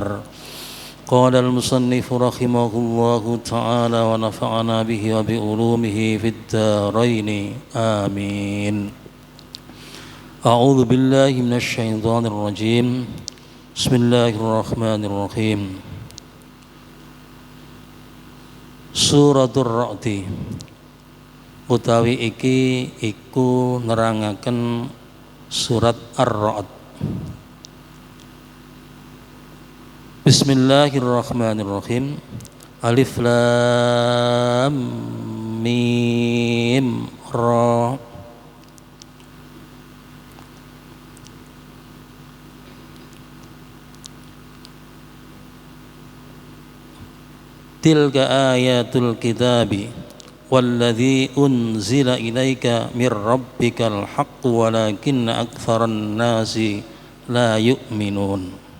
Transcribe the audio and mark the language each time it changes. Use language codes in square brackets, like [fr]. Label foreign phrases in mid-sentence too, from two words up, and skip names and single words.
[ar] قال المصنف رحمه الله تعالى ونفعنا به وبعلومه في الدارين آمين. أعوذ بالله من الشيطان الرجيم. بسم الله الرحمن الرحيم. [jv] Suratul Ra'di utawi iki iku nerangaken surat Ar-Ra'd. [ar] بسم الله الرحمن الرحيم. الم ر. تلك آيات الكتاب والذي أنزل إليك من ربك الحق ولكن أكثر الناس لا يؤمنون.